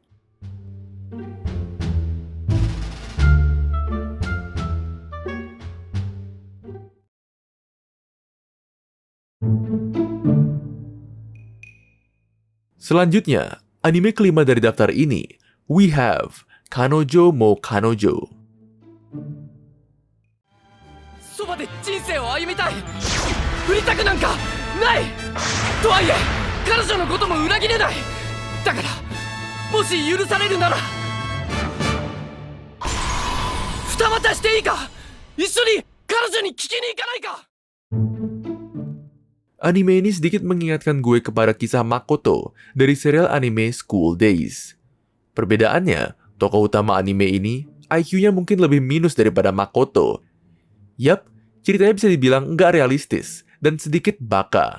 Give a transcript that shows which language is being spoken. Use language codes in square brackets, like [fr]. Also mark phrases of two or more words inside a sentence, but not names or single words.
[id] Selanjutnya, anime kelima dari daftar ini, [en] we have Kanojo mo Kanojo. [ja] そばで人生を歩みたい振りたくなんかないとはいえ彼女のことも裏切れないだからもし許されるなら二股していいか一緒に彼女に聞きに行かないか [id] Anime ini sedikit mengingatkan gue kepada kisah Makoto dari serial anime School Days. Perbedaannya, tokoh utama anime ini IQ-nya mungkin lebih minus daripada Makoto. Yap, ceritanya bisa dibilang nggak realistis dan sedikit baka.